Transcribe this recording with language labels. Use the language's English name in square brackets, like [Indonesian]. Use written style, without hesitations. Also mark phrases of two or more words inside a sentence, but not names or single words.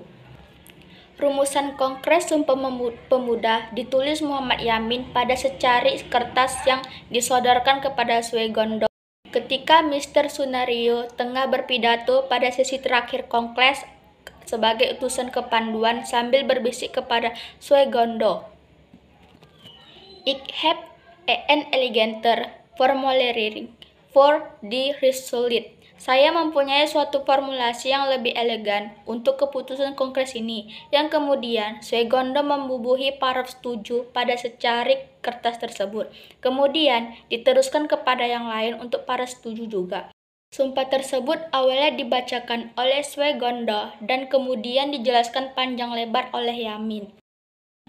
[Indonesian] Rumusan Kongres Sumpah Pemuda ditulis Muhammad Yamin pada secari kertas yang disodorkan kepada Swegondo ketika Mr. Sunario tengah berpidato pada sesi terakhir Kongres sebagai utusan kepanduan sambil berbisik kepada Swegondo. [Dutch] Ik heb een eleganter formulering [English] for the resolution. [Indonesian] Saya mempunyai suatu formulasi yang lebih elegan untuk keputusan Kongres ini, yang kemudian Swegondo membubuhi paraf setuju pada secari kertas tersebut. Kemudian diteruskan kepada yang lain untuk para setuju juga. Sumpah tersebut awalnya dibacakan oleh Swegondo dan kemudian dijelaskan panjang lebar oleh Yamin.